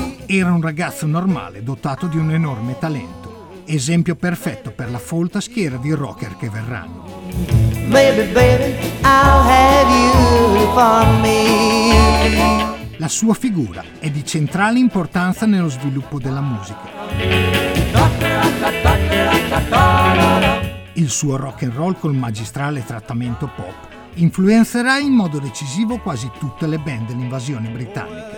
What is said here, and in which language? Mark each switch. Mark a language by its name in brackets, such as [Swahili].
[Italian] Era un ragazzo normale, dotato di un enorme talento. Esempio perfetto per la folta schiera di rocker che verranno. [English] Baby, baby, I'll have you for me. [Italian] La sua figura è di centrale importanza nello sviluppo della musica. Il suo rock and roll col magistrale trattamento pop influenzerà in modo decisivo quasi tutte le band dell'invasione britannica.